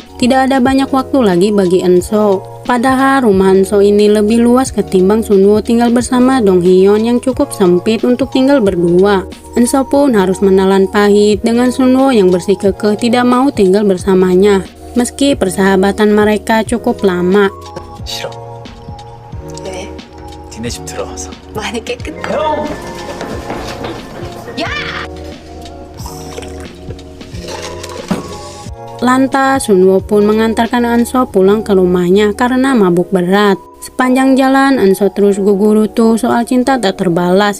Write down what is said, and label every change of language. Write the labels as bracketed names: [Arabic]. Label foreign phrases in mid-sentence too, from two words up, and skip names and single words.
[Indonesian] Tidak ada banyak waktu lagi bagi Eun-seo. Padahal rumah Eun-seo ini lebih luas ketimbang Sun-woo tinggal bersama Dong Hyeon yang cukup sempit untuk tinggal berdua. Eun-seo pun harus menelan pahit dengan Sun-woo yang bersikukuh tidak mau tinggal bersamanya, meski persahabatan mereka cukup lama. [Korean] 싫어. 왜? 니네 집 들어가서. 많이 깨끗해. [Indonesian] Lantas Sun-woo pun mengantarkan Eun-seo pulang ke rumahnya karena mabuk berat. Sepanjang jalan Eun-seo terus gugurutu soal cinta tak terbalas.